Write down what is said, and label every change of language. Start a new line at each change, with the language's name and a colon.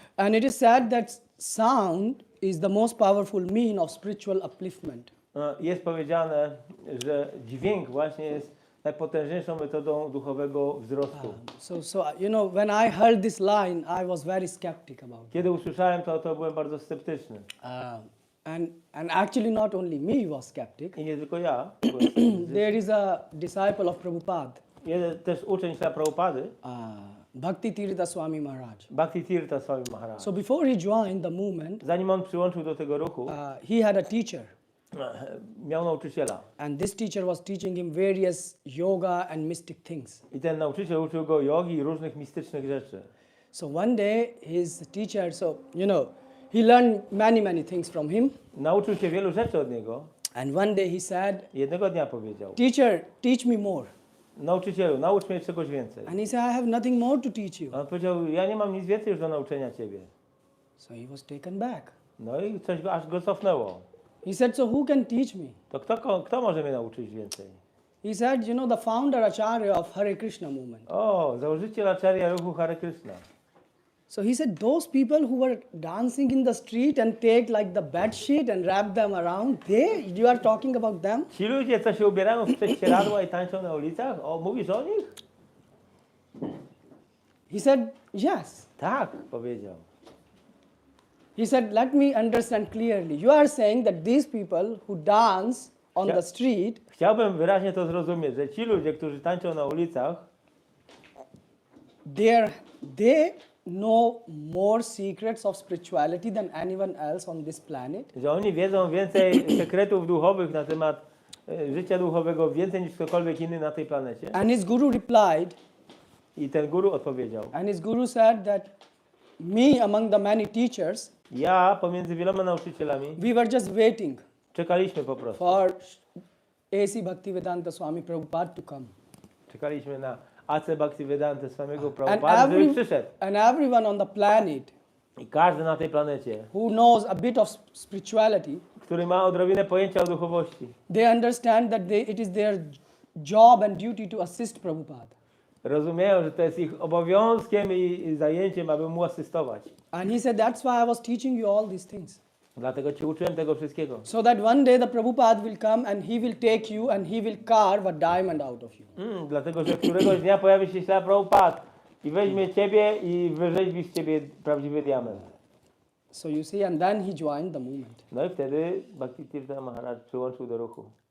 English: And it is said that sound is the most powerful mean of spiritual upliftment.
Polish: Jest powiedziane, że dźwięk właśnie jest najpotężniejszą metodą duchowego wzrostu.
English: So you know, when I heard this line, I was very skeptic about it.
Polish: Kiedy usłyszałem to byłem bardzo sceptyczny.
English: And actually not only me was skeptic.
Polish: I nie tylko ja.
English: There is a disciple of Prabhupada.
Polish: Jeden też uczeń Śrila Prabhupady.
English: Bhakti Tirtha Swami Maharaj.
Polish: Bhakti Tirtha Swami Maharaj.
English: So before he joined the movement,
Polish: zanim on przyłączył do tego ruchu,
English: he had a teacher.
Polish: Miał nauczyciela.
English: And this teacher was teaching him various yoga and mystic things.
Polish: I ten nauczyciel uczył go jogi i różnych mistycznych rzeczy.
English: So one day his teacher, he learned many things from him.
Polish: Nauczył się wielu rzeczy od niego.
English: And one day he said,
Polish: jednego dnia powiedział,
English: "Teacher, teach me more."
Polish: Nauczycielu, naucz mnie czegoś więcej.
English: And he said, "I have nothing more to teach you."
Polish: A on powiedział, ja nie mam nic więcej już do nauczenia ciebie.
English: So he was taken back.
Polish: No i coś go aż go cofnęło.
English: He said, "So who can teach me?"
Polish: To kto może mnie nauczyć więcej?
English: He said, the founder Acharya of Hare Krishna movement.
Polish: Założyciel Acharya ruchu Hare Krishna.
English: So he said, those people who were dancing in the street and take like the bed sheet and wrap them around, you are talking about them?
Polish: Ci ludzie, co się ubierają w prześcieradła i tańczą na ulicach? Mówisz o nich?
English: He said, yes.
Polish: Tak, powiedział.
English: He said, let me understand clearly. You are saying that these people who dance on the street.
Polish: Chciałbym wyraźnie to zrozumieć, że ci ludzie, którzy tańczą na ulicach,
English: they know more secrets of spirituality than anyone else on this planet.
Polish: Że oni wiedzą więcej sekretów duchowych na temat życia duchowego, więcej niż ktokolwiek inny na tej planecie.
English: And his guru replied.
Polish: I ten guru odpowiedział.
English: And his guru said that me among the many teachers.
Polish: Ja pomiędzy wieloma nauczycielami.
English: We were just waiting.
Polish: Czekaliśmy po prostu.
English: For A.C. Bhaktivedanta Swami Prabhupada to come.
Polish: Czekaliśmy na A.C. Bhaktivedanta Swamiego Prabhupada, żeby przyszedł.
English: And everyone on the planet.
Polish: I każdy na tej planecie.
English: Who knows a bit of spirituality.
Polish: Który ma odrobinę pojęcia o duchowości.
English: They understand that it is their job and duty to assist Prabhupada.
Polish: Rozumieją, że to jest ich obowiązkiem i zajęciem, aby mu asystować.
English: And he said, that's why I was teaching you all these things.
Polish: Dlatego cię uczyłem tego wszystkiego.
English: So that one day the Prabhupada will come and he will take you and he will carve a diamond out of you.
Polish: Dlatego, że któregoś dnia pojawi się Śrila Prabhupada i weźmie ciebie i wyrzeźbi z ciebie prawdziwy diament.
English: So you see, and then he joined the movement.
Polish: No i wtedy Bhakti Tirtha Maharaj przyłączył do ruchu.